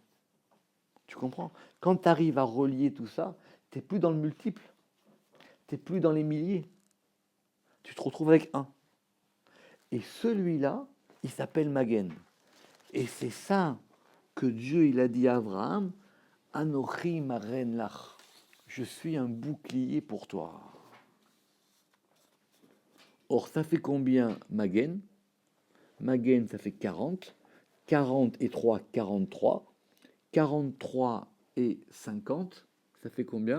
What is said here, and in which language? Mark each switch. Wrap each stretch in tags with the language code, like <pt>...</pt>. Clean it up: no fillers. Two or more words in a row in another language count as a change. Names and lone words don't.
<fr>Tu comprends? Quand tu arrives à relier tout ça, tu n'es plus dans le multiple. Tu n'es plus dans les milliers. Tu te retrouves avec un. Et celui-là, il s'appelle Magen. Et c'est ça que Dieu il a dit à Abraham,</fr> <he>אנכי מגן לך.</he> <fr>Je suis un bouclier pour toi. Or, ça fait combien Magen? Magen, ça fait 40. 40 et 3, 43. 43 et 50, ça fait combien?</fr>